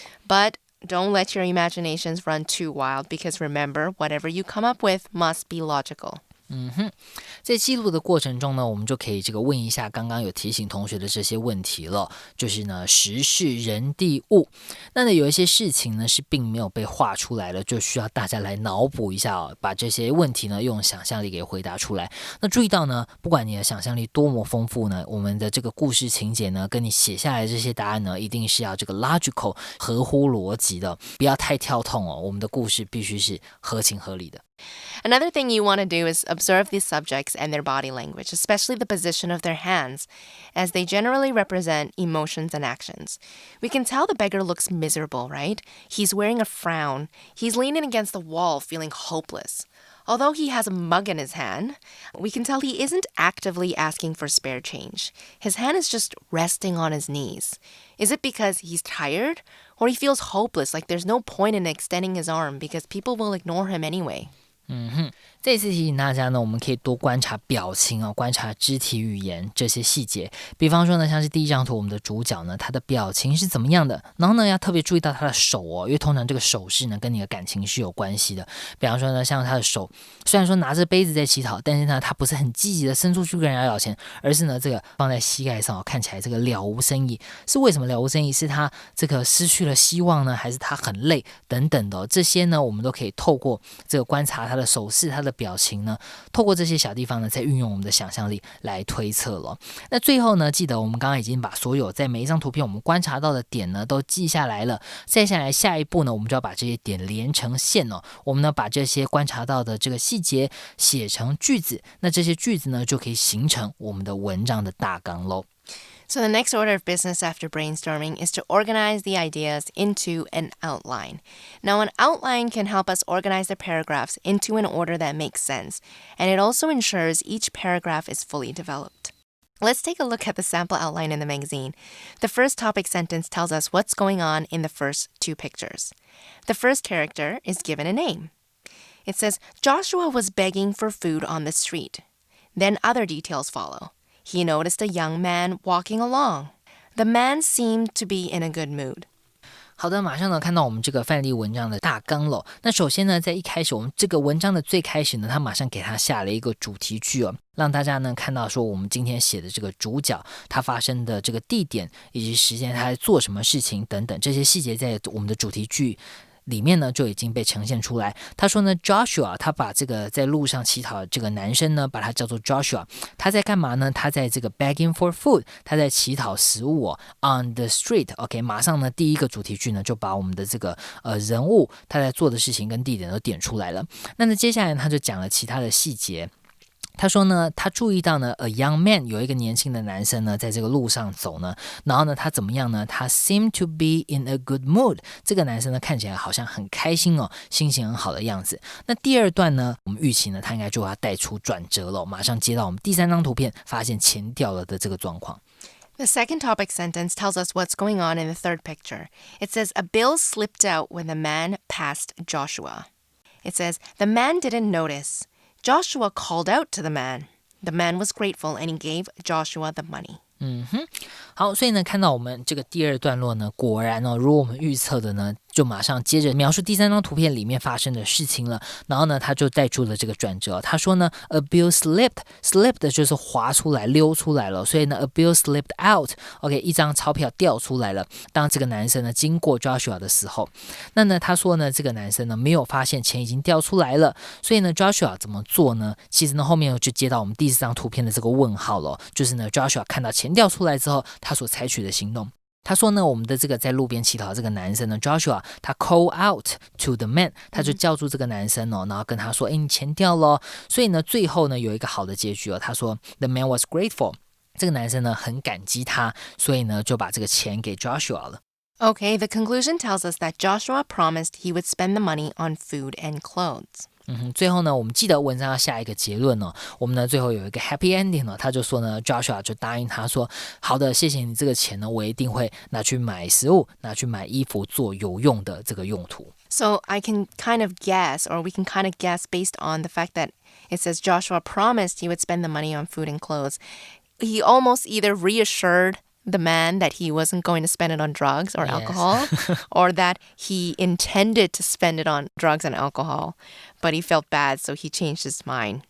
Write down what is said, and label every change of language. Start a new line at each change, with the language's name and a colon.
English: But don't let your imaginations run too wild because remember, whatever you come up with must be logical.
Chinese: 在记录的过程中呢，我们就可以问一下刚刚有提醒同学的这些问题了，就是呢时事人地物。那有一些事情呢是并没有被画出来的，就需要大家来脑补一下把这些问题呢用想象力给回答出来。那注意到呢，不管你的想象力多么丰富呢，我们的这个故事情节呢跟你写下来的这些答案呢，一定是要这个 logical 合乎逻辑的，不要太跳痛我们的故事必须是合情合理的。
English: Another thing you want to do is observe these subjects and their body language, especially the position of their hands, as they generally represent emotions and actions. We can tell the beggar looks miserable, right? He's wearing a frown. He's leaning against the wall, feeling hopeless. Although he has a mug in his hand, we can tell he isn't actively asking for spare change. His hand is just resting on his knees. Is it because he's tired? Or he feels hopeless, like there's no point in extending his arm because people will ignore him anyway?
Chinese: 这次提醒大家呢，我们可以多观察表情观察肢体语言这些细节。比方说呢，像是第一张图，我们的主角呢，他的表情是怎么样的？然后呢，要特别注意到他的手因为通常这个手势呢，跟你的感情是有关系的。比方说呢，像他的手虽然说拿着杯子在乞讨，但是呢，他不是很积极的伸出去跟人家要钱，而是呢，这个放在膝盖上看起来这个了无生意。是为什么了无生意？是他这个失去了希望呢，还是他很累等等的这些呢，我们都可以透过这个观察他的手势、他的表情呢，透过这些小地方呢，再运用我们的想象力来推测了。那最后呢，记得我们刚刚已经把所有在每一张图片我们观察到的点呢都记下来了。再下来下一步呢，我们就要把这些点连成线我们呢把这些观察到的这个细节写成句子，那这些句子呢就可以形成我们的文章的大纲咯。
English: So the next order of business after brainstorming is to organize the ideas into an outline. Now, an outline can help us organize the paragraphs into an order that makes sense, and it also ensures each paragraph is fully developed. Let's take a look at the sample outline in the magazine. The first topic sentence tells us what's going on in the first two pictures. The first character is given a name. It says, Joshua was begging for food on the street. Then other details follow.He noticed a young man walking along. The man seemed to be in a good mood.
Chinese: 好的，马上呢看到我们这个范例文章的大纲了。那首先呢，在一开始我们这个文章的最开始呢，他马上给他下了一个主题句让大家呢看到说我们今天写的这个主角他发生的这个地点以及时间，他在做什么事情等等这些细节在我们的主题句里面呢就已经被呈现出来。他说呢 Joshua 他把这个在路上乞讨的这个男生呢把他叫做 Joshua， 他在干嘛呢？他在这个
English: begging for food，
Chinese: 他在乞讨食物
English: on the street。
Chinese: OK， 马上呢第一个主题句呢就把我们的这个人物他在做的事情跟地点都点出来了。那接下来他就讲了其他的细节。他说呢，他注意到呢
English: a young man
Chinese: 有一个年轻的男生呢在这个路上走呢，然后呢他怎么样呢？他
English: seemed to be in a good mood，
Chinese: 这个男生呢看起来好像很开心心情很好的样子。那第二段呢，我们预期呢他应该就要带出转折了，马上接到我们第三张图片发现钱掉了的这个状况。
English: The second topic sentence tells us what's going on in the third picture. It says, a bill slipped out when the man passed Joshua. It says, the man didn't notice. Joshua called out to the man. The man was grateful and he gave Joshua the money.
Chinese: 好，所以呢，看到我们这个第二段落呢，果然呢，如果我们预测的呢，就马上接着描述第三张图片里面发生的事情了。然后呢，他就带出了这个转折。他说呢 ，
English: a bill slipped
Chinese: 就是滑出来、溜出来了。所以呢 ，
English: a bill slipped out。
Chinese: OK， 一张钞票掉出来了。当这个男生呢经过 Joshua 的时候，那呢，他说呢，这个男生呢没有发现钱已经掉出来了。所以呢 ，Joshua 怎么做呢？其实呢，后面就接到我们第四张图片的这个问号了，就是呢 ，Joshua 看到钱掉出来之后，他所采取的行动。他说呢，我们的这个在路边乞讨的这个男生呢 ，Joshua， 他
English: call out to the man，
Chinese: 他就叫住这个男生哦，然后跟他说，你钱掉了。所以呢，最后呢有一个好的结局哦。他说 ，
English: the man was grateful，
Chinese: 这个男生呢很感激他，所以呢就把这个钱给 Joshua 了。
English: Okay, the conclusion tells us that Joshua promised he would spend the money on food and clothes.
Chinese: 最后呢，我们记得文章要下一个结论哦。我们呢最后有一个 happy ending 哦，他就说呢 ，Joshua 就答应他说，好的，谢谢你这个钱呢，我一定会拿去买食物，拿去买衣服，做有用的这个用途。
English: So I can kind of guess, or we can kind of guess based on the fact that it says Joshua promised he would spend the money on food and clothes. He almost either reassured the man that he wasn't going to spend it on drugs or alcohol, or that he intended to spend it on drugs and alcohol, but he felt bad, so he changed his mind.